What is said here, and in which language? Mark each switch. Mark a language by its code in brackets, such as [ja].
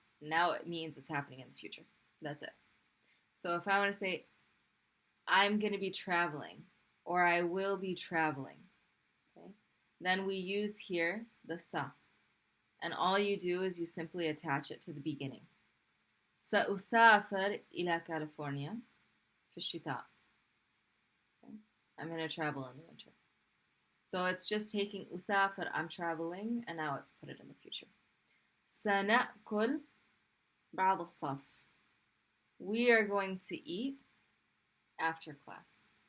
[en] Now it means it's happening in the future. That's it. So if I want to say, I'm going to be traveling, or I will be traveling, okay? then we use here the sa. And all you do is you simply attach it to the beginning. [ar] سأسافر إلى كاليفورنيا في الشتاء. [en] Okay? I'm going to travel in the winter. So it's just taking [ar] أسافر, [en] I'm traveling, and now it's put it in the future. سنأكل بعد الصف. We are going to eat after class.